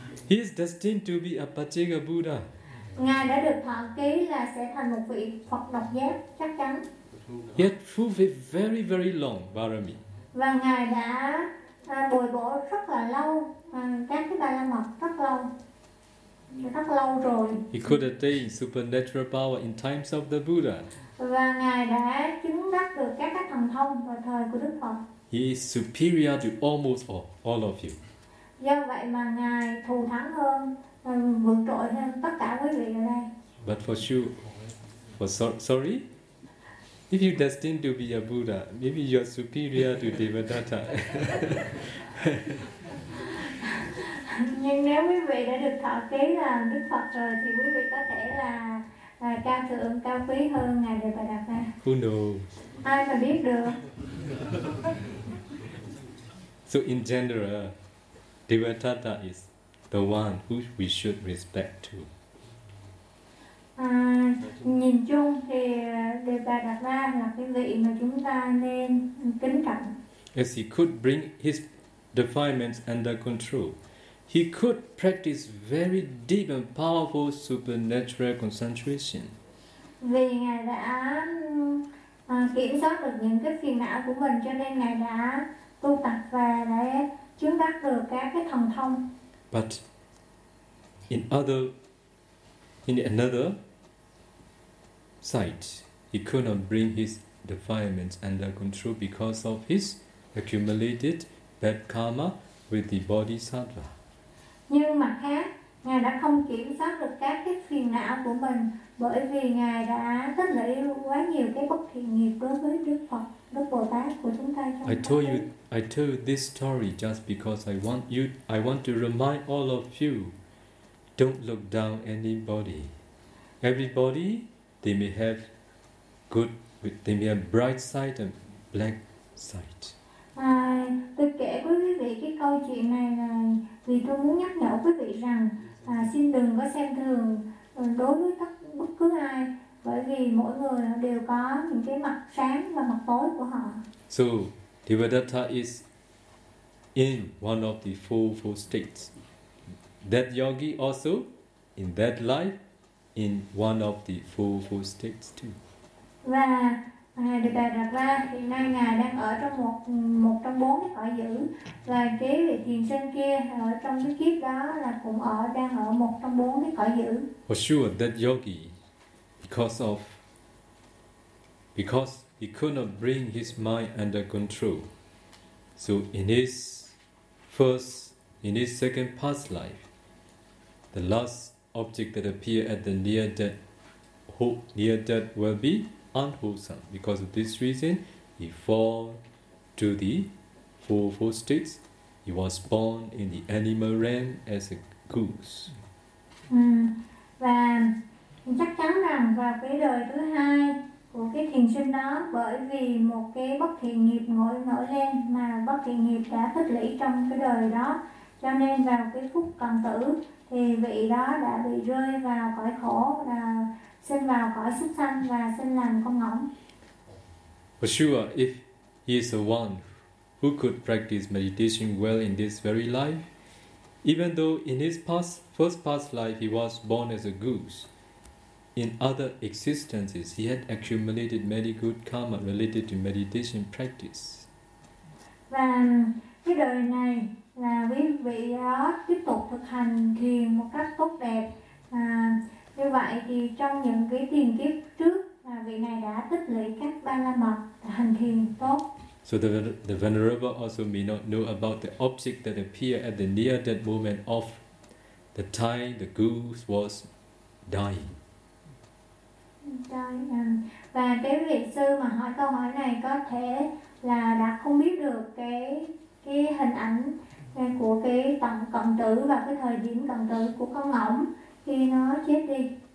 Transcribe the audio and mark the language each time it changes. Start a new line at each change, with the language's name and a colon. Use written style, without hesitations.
English: He is destined to be a Pachega Buddha.
Vietnamese: Ngài đã được thọ ký là sẽ thành một vị Phật độc giác chắc chắn.
English: He had fulfilled very very long barami.
Vietnamese: Và ngài đã bồi bổ rất là lâu, các cái ba la mật rất lâu rồi.
English: He could attain supernatural power in times of the Buddha.
Vietnamese: Và ngài đã chứng đắc được các thần thông vào thời của Đức Phật.
English: He is superior to almost all of you.
Vietnamese: Do vậy mà ngài thù thắng hơn, vượt trội hơn tất cả quý vị ở đây.
English: But for sure, sorry. If you're destined to be a Buddha, maybe you're superior to Devadatta.
Vietnamese: Nhưng nếu quý vị đã được thọ ký là Đức Phật rồi thì quý vị có thể là cao thượng, cao quý hơn ngài Đề Bà Đạt Đa.
English: Who knows?
Vietnamese: Ai mà biết được?
English: So in general, Devadatta is the one who we should respect to.
Vietnamese: Nhìn chung thì Đề Bà Đạt Đa là cái vị mà chúng ta nên kính trọng.
English: As he could bring his defilements under control, he could practice very deep and powerful supernatural concentration.
Vietnamese: Vì ngài đã kiểm soát được những cái phiền não của mình, cho nên ngài đã tu tập và đã chứng đắc được các cái thần thông.
English: But in another side, he could not bring his defilements under control because of his accumulated bad karma with the bodhisattva.
Vietnamese: Nhưng mặt khác, ngài đã không kiểm soát được các cái phiền não của mình bởi vì ngài đã tích lũy quá nhiều cái bất thiện nghiệp đối với Đức Phật, Đức Bồ Tát của chúng ta.
English: I told you this story just because I want to remind all of you, don't look down anybody. Everybody, they may have good, they may have bright side and black side.
Vietnamese: Tôi kể với quý vị cái câu chuyện này là vì tôi muốn nhắc nhở quý vị rằng xin đừng có xem thường đối với bất cứ ai, bởi vì mỗi người đều có những cái mặt sáng và mặt tối của họ.
English: So, Devadatta is in one of the four states. That yogi also in that life in one of the four states too.
Vietnamese: Và ngài Đề Bà Đạt Đa hiện nay ngài đang ở trong một trong bốn cái cõi dữ, và cái vị thiền sinh kia ở trong cái kiếp đó là cũng đang ở một trong bốn cái cõi dữ.
English: For sure, that yogi, because he could not bring his mind under control, so in his second past life, the last object that appear at the near death will be unwholesome. Because of this reason, he fall to the four states. He was born in the animal realm as a goose.
Vietnamese: Và chắc chắn rằng vào cái đời thứ hai của cái thiền sinh đó, bởi vì một cái bất thiện nghiệp nổi lên mà bất thiện nghiệp đã tích lũy trong cái đời đó, cho nên vào cái phút cận tử thì vị đó đã bị rơi vào cõi khổ, là sinh vào cõi súc sanh và sinh làm con ngỗng.
English: For sure, if he is the one who could practice meditation well in this very life, even though in his first past life he was born as a goose, in other existences he had accumulated many good karma related to meditation practice.
Vietnamese: Và cái đời này là quý vị đó tiếp tục thực hành thiền một cách tốt đẹp. Như vậy thì trong những cái tiền kiếp trước, vị này đã tích lũy các ba la mật, hành thiền tốt.
English: So the venerable also may not know about the object that appear at the near death moment of the time the goose was dying. trời ngàn.
Vietnamese: Và cái vị sư mà hỏi câu hỏi này có thể là đã không biết được cái hình ảnh của cái tầm cận tử và cái thời điểm cận tử của con ngỗng khi nó chết đi.